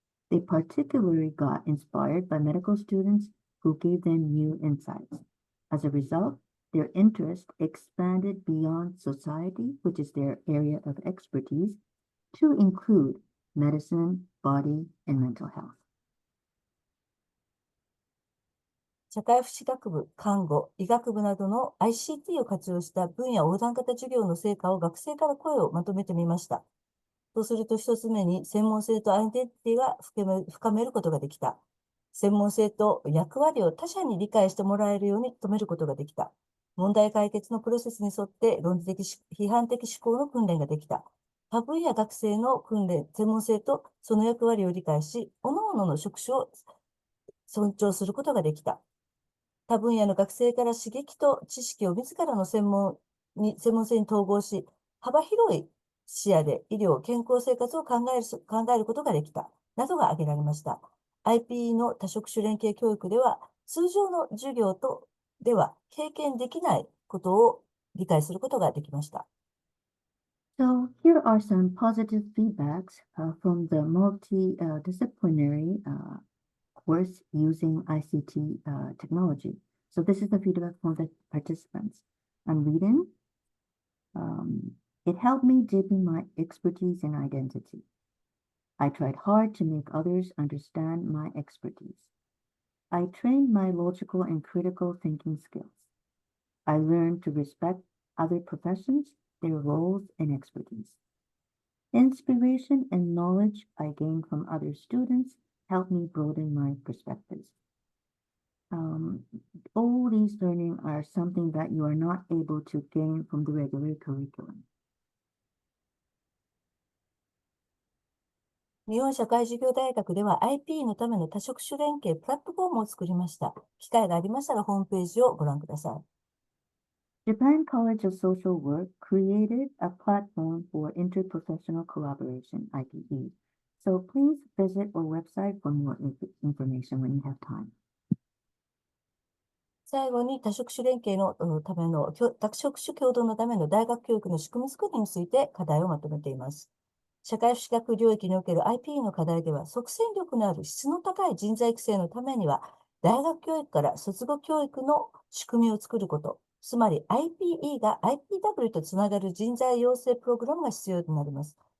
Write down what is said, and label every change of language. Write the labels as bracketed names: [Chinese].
[English] They particularly got inspired by medical students who gave them new insights. As a result, their interest expanded beyond society, which is their area of expertise, to include medicine, body, and mental health. [Japanese] 社会福祉学部、看護、医学部などの ICT を活用した分野横断型授業の成果を学生から声をまとめてみました。そうすると一つ目に専門性とアイデンティティが深めることができた。専門性と役割を他者に理解してもらえるように努めることができた。問題解決のプロセスに沿って論理的、批判的思考の訓練ができた。他分野学生の訓練、専門性とその役割を理解し、各々の職種を尊重することができた。他分野の学生から刺激と知識を自らの専門性に統合し、幅広い視野で医療、健康生活を考えることができた、などが挙げられました。 IP の多職種連携教育では、通常の授業では経験できないことを理解することができました。 [English] So here are some positive feedbacks from the multidisciplinary course using ICT technology. So this is the feedback from the participants. I'm reading. It helped me deepen my expertise and identity. I tried hard to make others understand my expertise. I trained my logical and critical thinking skills. I learned to respect other professions, their roles, and expertise. Inspiration and knowledge I gained from other students helped me broaden my perspectives. All these learning are something that you are not able to gain from the regular curriculum. [Japanese] 日本社会事業大学では IP のための多職種連携プラットフォームを作りました。機会がありましたらホームページをご覧ください。 [English] Japan College of Social Work created a platform for interprofessional collaboration, IPE. So please visit our website for more information when you have time. [Japanese] 最後に多職種連携のための、多職種共同のための大学教育の仕組み作りについて課題をまとめています。社会福祉学領域における IPE の課題では、即戦力のある質の高い人材育成のためには、大学教育から卒業教育の仕組みを作ること、つまり IPE が IPW とつながる人材養成プログラムが必要となります。